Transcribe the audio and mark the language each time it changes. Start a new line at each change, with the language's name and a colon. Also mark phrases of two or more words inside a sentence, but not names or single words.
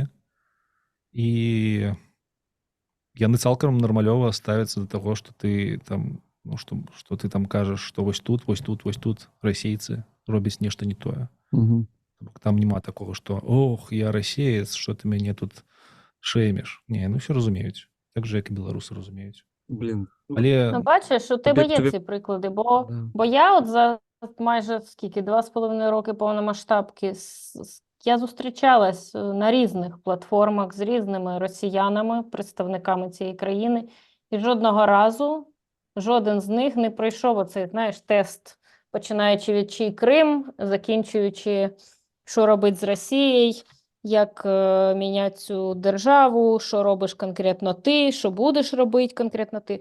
Belarusian: І яны цалкам нармалёва ставяцца да таго, што ты там, што ты там кажаш, што вось тут расейцы робяць нешта не тое. Там няма такога, што ох, я расеец, што ты мяне тут шэймеш. Не, ўсё разумеюць. Так же, як і беларусы разумеюць.
Ukrainian: Бачиш, у тебе є ці приклади, бо я от за майже 2,5 роки повномасштабки я зустрічалась на різних платформах з різними росіянами, представниками цієї країни, і жодного разу жоден з них не пройшов оцей, тест, починаючи від чий Крим, закінчуючи, що робить з Росією, як міняти цю державу, що робиш конкретно ти, що будеш робити конкретно ти.